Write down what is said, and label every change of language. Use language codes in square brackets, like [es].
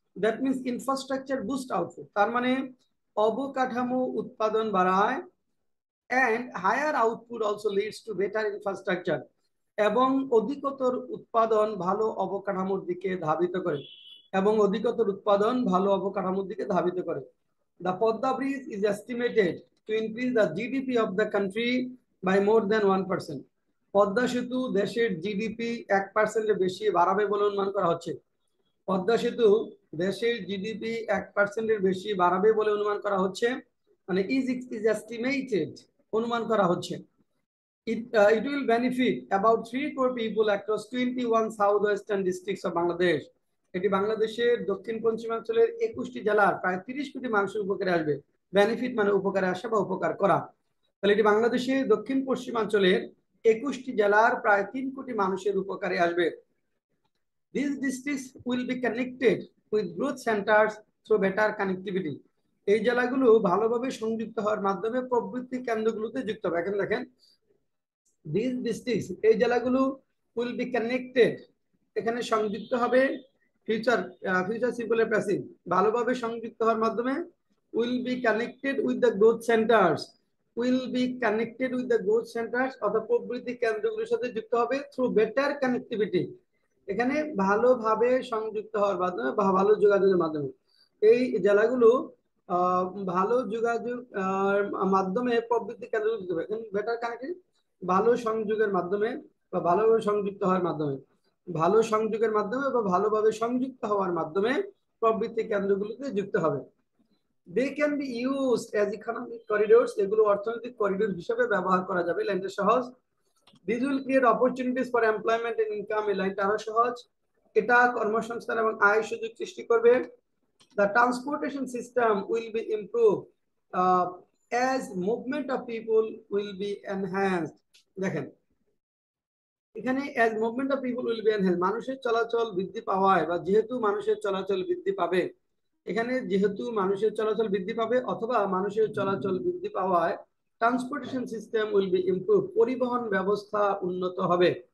[en] that means infrastructure boost output, [bn] তার মানে অবকাঠামো উৎপাদন বাড়ায়, [en] and higher output also leads to better infrastructure, [bn] এবং অধিকতর উৎপাদন ভালো অবকাঠামোর দিকে ধাবিত করে, এবং অধিকতর উৎপাদন ভালো অবকাঠামোর দিকে ধাবিত করে। [en] The Podda Bridge is estimated to increase the GDP of the country by more than 1%. [bn] Padma সেতু দেশের জিডিপি 1%-এর বেশি বাড়াবে বলে অনুমান করা হচ্ছে। পদ্মা সেতু দেশের জিডিপি 1%-এর বেশি বাড়াবে বলে অনুমান করা হচ্ছে, মানে ইজ এস্টিমেটেড, অনুমান করা হচ্ছে। [en] It will benefit about 3 crore people across 21 southwestern districts of Bangladesh. [bn] এটি বাংলাদেশের দক্ষিণ পশ্চিমাঞ্চলের 21টি জেলার প্রায় 30 কোটি মানুষের উপকারে আসবে। বেনিফিট মানে উপকারে আসা বা উপকার করা। তাহলে এটি বাংলাদেশের দক্ষিণ পশ্চিমাঞ্চলের 21টি জেলার প্রায় 3 কোটি মানুষের উপকারে আসবে। [en] These districts will be connected with growth centers through better connectivity. [bn] এই জেলাগুলো ভালোভাবে সংযুক্ত হওয়ার মাধ্যমে প্রবৃদ্ধি কেন্দ্রগুলোতে যুক্ত হবে। এখন দেখেন [en] these districts, [bn] এই জেলাগুলো [en] will be connected, [bn] এখানে সংযুক্ত হবে, ফিউচার সিম্পল প্যাসিভ, ভালোভাবে সংযুক্ত হওয়ার মাধ্যমে [en] will be connected with the growth centers, [bn] will be connected with the growth centers, অর্থাৎ প্রবৃদ্ধি কেন্দ্রগুলোর সাথে যুক্ত হবে [en] through better connectivity, [bn] এখানে ভালোভাবে সংযুক্ত হওয়ার মাধ্যমে বা ভালো যোগাযোগের মাধ্যমে। এই জেলাগুলো ভালো যোগাযোগ মাধ্যমে প্রবৃদ্ধি কেন্দ্রগুলো যুক্ত হবে। এখানে বেটার কানেক্টেড, ভালো সংযোগের মাধ্যমে বা ভালোভাবে সংযুক্ত হওয়ার মাধ্যমে, ভালো সংযোগের মাধ্যমে বা ভালোভাবে সংযুক্ত হওয়ার মাধ্যমে প্রবৃদ্ধি কেন্দ্রগুলোতে যুক্ত হবে। [en] They can be used as economic corridors, [bn] এগুলো অর্থনৈতিক করিডোর হিসেবে ব্যবহার করা যাবে। লাইনটা সহজ। [en] These will create opportunities for employment and income, [bn] এই লাইনটা আরো সহজ। এটা কর্মসংস্থান এবং আয় সুযোগ সৃষ্টি করবে। [en] The transportation system will be improved as movement of people will be enhanced. [bn] দেখেন এখানে [en] as movement of people will be enhanced, [bn] মানুষের চলাচল বৃদ্ধি পাওয়ায় বা যেহেতু মানুষের চলাচল বৃদ্ধি পাবে, এখানে যেহেতু মানুষের চলাচল বৃদ্ধি পাবে অথবা মানুষের চলাচল বৃদ্ধি পাওয়ায় [en] transportation system will be improve, [bn] পরিবহন ব্যবস্থা উন্নত হবে।